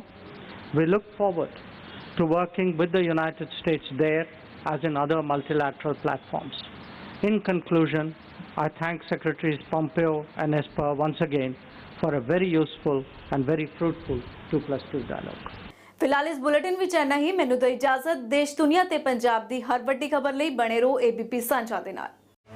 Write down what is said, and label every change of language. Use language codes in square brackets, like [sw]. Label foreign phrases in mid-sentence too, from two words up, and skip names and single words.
[en] We look forward to working with the United States there as in other multilateral platforms. In conclusion, I thank Secretaries Pompeo and Esper once again for a very useful and very fruitful 2+2 dialogue. [pa] ਫਿਲਹਾਲ ਇਸ ਬੁਲੇਟਿਨ ਵਿਚ ਇੰਨਾ ਹੀ। ਮੈਨੂੰ ਦੋ ਇਜਾਜ਼ਤ। ਦੇਸ਼ ਦੁਨੀਆ ਤੇ ਪੰਜਾਬ ਦੀ ਹਰ ਵੱਡੀ ਖ਼ਬਰ ਲਈ ਬਣੇ ਰਹੋ ABP ਸਾਂਝਾ ਦੇ ਨਾਲ।